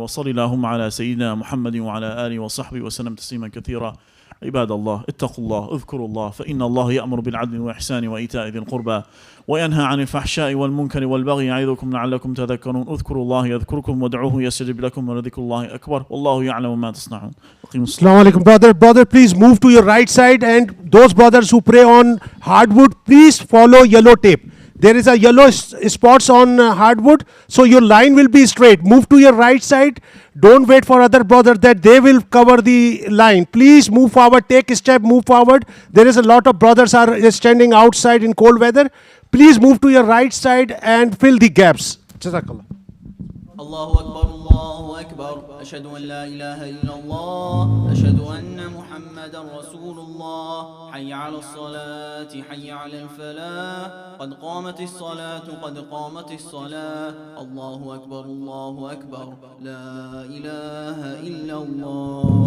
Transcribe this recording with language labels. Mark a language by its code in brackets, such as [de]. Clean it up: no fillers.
[ar] وصل اللهم على سيدنا محمد وعلى آله وصحبه وسلم تسليما كثيرا. عباد الله اتقوا الله اذكروا الله فإن الله يأمر بالعدل والإحسان وإيتاء ذي القربى وينهى عن الفحشاء والمنكر والبغي يعظكم لعلكم تذكرون. اذكروا الله يذكركم وادعوه يستجب لكم ولذكر الله أكبر والله يعلم ما تصنعون. [en] Assalamu alaikum, brother, please move to your right side, and those brothers who pray on hardwood, please follow yellow tape. There is a yellow spots on hardwood, so your line will be straight. Move to your right side. Don't wait for other brothers that they will cover the line. Please move forward, take a step, move forward. There is a lot of brothers are standing outside in cold weather. Please move to your right side and fill the gaps. [ar] Jazakallah. الله أكبر الله أكبر أشهد أن لا إله إلا الله أشهد أن محمدا رسول الله حي على الصلاة حي على الفلاح قد قامت الصلاة قد قامت الصلاة الله أكبر الله أكبر لا إله إلا الله.